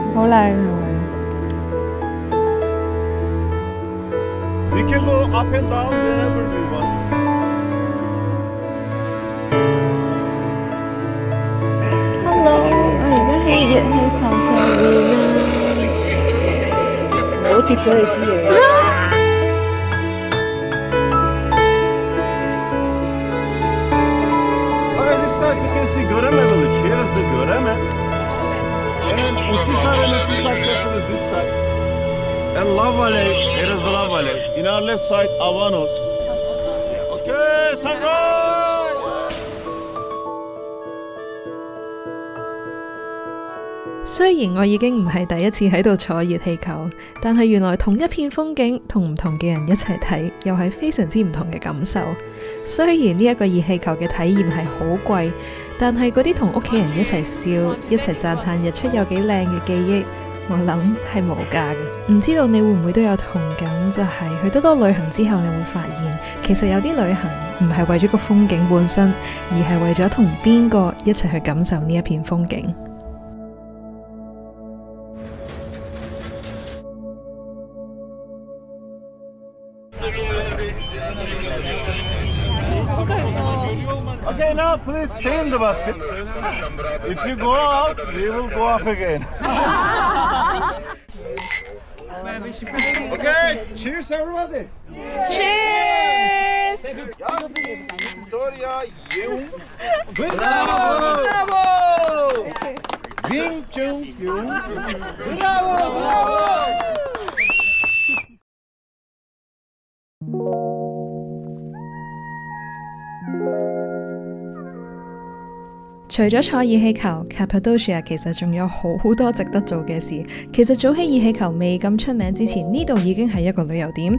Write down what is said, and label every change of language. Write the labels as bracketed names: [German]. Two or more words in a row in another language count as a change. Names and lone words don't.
[Cantonese] 靚係咪？ [English] We can go up and down whenever we want. Hello， [Cantonese] 我而家喺熱氣球上面啊！唔好跌咗你支嘢。 [English] Okay, this side you can see Göreme village. Here is the Göreme. And Uçhisar and Uçhisar Castle is this side. And Love Valley, here is the Love Valley. In our left side, Avanos. Okay, sunrise! [Cantonese] 雖然我已經唔係第一次喺度坐熱氣球，但係原來同一片風景同唔同嘅人一齊睇，又係非常之唔同嘅感受。雖然呢一個熱氣球嘅體驗係好貴，但係嗰啲同屋企人一齊笑、一齊讚嘆日出有幾靚嘅記憶，我諗係無價嘅。唔知道你會唔會都有同感，就係去得多旅行之後，你會發現其實有啲旅行唔係為咗個風景本身，而係為咗同邊個一齊去感受呢一片風景。 [English] Okay, now please stay in the basket. If you go out, we will go up again. Okay, cheers everybody. Cheers！ Victoria, you. Bravo! Bravo! Wing Chun Yung. Bravo! Bravo! [Cantonese] 除咗坐熱氣球 ，Cappadocia 其實仲有好多值得做嘅事。其實早喺熱氣球未咁出名之前，呢度已經係一個旅遊點。